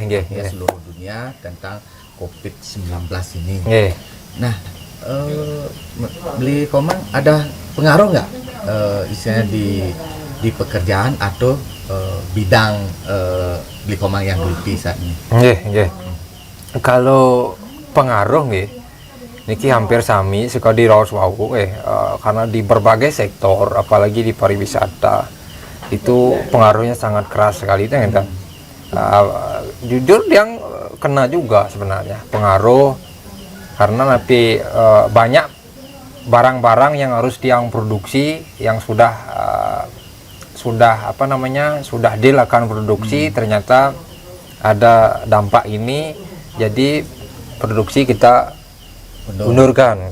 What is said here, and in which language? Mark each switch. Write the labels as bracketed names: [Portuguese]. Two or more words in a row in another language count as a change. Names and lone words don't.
[Indonesian] Seluruh dunia tentang COVID-19 ini. Nah, Bli Komang ada pengaruh nggak istilahnya di pekerjaan atau bidang Bli Komang yang geluti saat ini? Kalau pengaruh niki hampir sami sekali [Balinese] raos wau [Indonesian] karena di berbagai sektor, apalagi di pariwisata itu pengaruhnya sangat keras sekali kan. Jujur yang kena juga sebenarnya pengaruh karena nanti banyak barang-barang yang harus Tiang produksi yang sudah dilakukan produksi, ternyata ada dampak ini, jadi produksi kita undurkan.